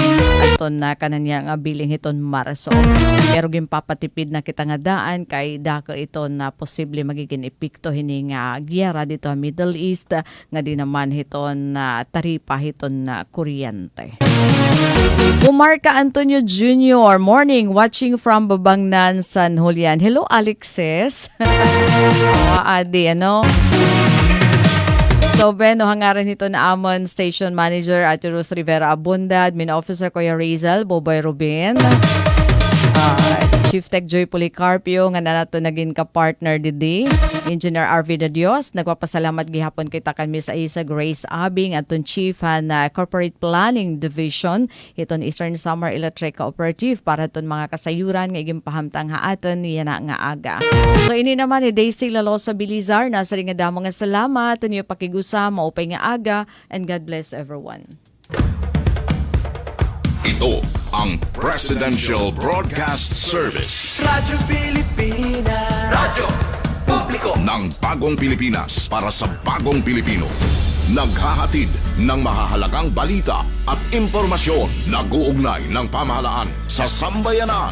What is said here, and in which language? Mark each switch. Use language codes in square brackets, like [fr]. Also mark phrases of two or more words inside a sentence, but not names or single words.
[war] Aton na kananya nga biling iton Marso. Pero gimpapatipid na kita nga daan kay dako ito na posible magiging epikto hini nga giyera dito sa Middle East nga di naman hiton na taripa hiton na kuryente. Umarca Antonio Jr. [en] Morning, watching from Babangnan, San Julian. Hello, Alexis. [war] Adi, So, hangaran nito na Amon Station Manager at Rose Rivera Abunda, Admin Officer Kuya Rizal, Boboy Rubin, Chief Tech Joy Policarpio, nga nato naging ka-partner didi, Engineer RV de Dios, nagpapasalamat gihapon kita kami sa isa Grace Abing, aton Chief na Corporate Planning Division, iton Eastern Samar Electric Cooperative, para iton mga kasayuran nga iging pahamtang haaton niya na nga aga. So, ini naman ni Daisy Lalosa Bilizar, nasa rin nga damo nga salamat, niyo pakigusa, maupay nga aga, [en] and God bless everyone. [tl] Ito ang Presidential Broadcast Service. Radyo Pilipinas. Radyo Publiko ng Bagong Pilipinas para sa Bagong Pilipino. Naghahatid ng mahahalagang balita at impormasyon na guugnay ng pamahalaan sa sambayanan.